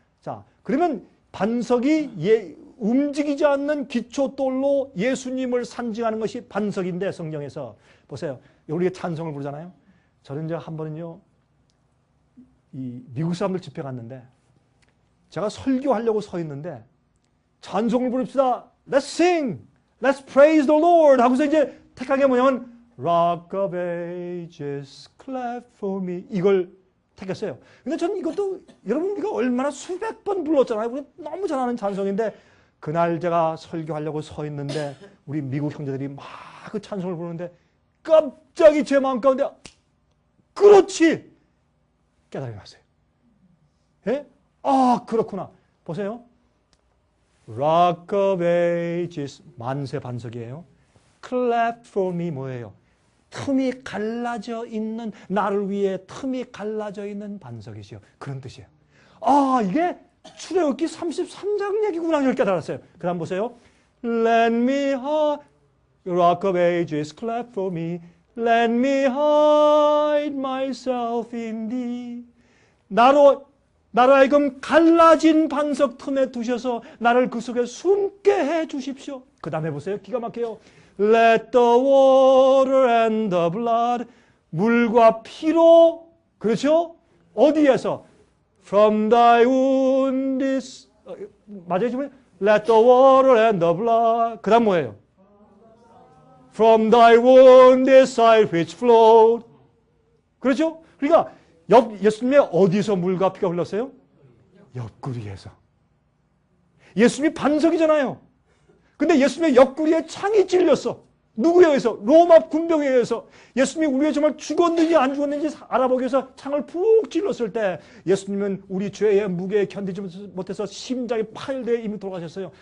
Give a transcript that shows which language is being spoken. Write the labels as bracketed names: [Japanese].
[Korean] 자, 그러면 반석이 움직이지 않는 기초돌로 예수님을 상징하는 것이 반석인데 성경에서 보세요. 우리가 찬송을 부르잖아요. 저는 이제 한 번은요. 이 미국 사람들 집회 갔는데 제가 설교하려고 서 있는데 찬송을 부릅시다. [English] Let's sing. Let's praise the Lord. [Korean] 하고서 이제 택한 게 뭐냐면 [English] Rock of Ages, clap for me. [Korean] 이걸 택했어요. 근데 저는 이것도 여러분 우리가 얼마나 수백 번 불렀잖아요. 우리 너무 잘 아는 찬송인데 그날 제가 설교하려고 서 있는데 우리 미국 형제들이 막 그 찬송을 부르는데 갑자기 제 마음 가운데 그렇지! 깨달음이 왔어요. 예? 아, 그렇구나. 보세요. Rock of Ages, 만세 반석이에요. [English] Clap for me [Korean] 뭐예요? 틈이 갈라져 있는, 나를 위해 틈이 갈라져 있는 반석이시요. 그런 뜻이에요. 아, 이게 출애굽기 33장 얘기구나. 이렇게 깨달았어요. 그 다음 보세요. [English] Let me hide, Rock of Ages, clap for me. Let me hide myself in thee. [Korean] 나로 하여금 갈라진 반석 틈에 두셔서 나를 그 속에 숨게 해 주십시오. 그 다음에 보세요. 기가 막혀요. [English] Let the water and the blood. [Korean] 물과 피로, 그렇죠? 어디에서? [English] From thy wounds. [Korean] 맞아요, 지금? [English] Let the water and the blood. [Korean] 그 다음 뭐예요? [English] From thy wounded side which flowed. [Korean] 그렇죠? 그러니까 예수님의 어디서 물과 피가 흘렀어요? 옆구리에서. 예수님이 반석이잖아요. 근데 예수님의 옆구리에 창이 찔렸어. 누구에 의해서? 로마 군병에 의해서. 예수님이 우리가 정말 죽었는지 안 죽었는지 알아보기 위해서 창을 푹 찔렀을 때 예수님은 우리 죄의 무게에 견디지 못해서 심장이 파열되어 이미 돌아가셨어요.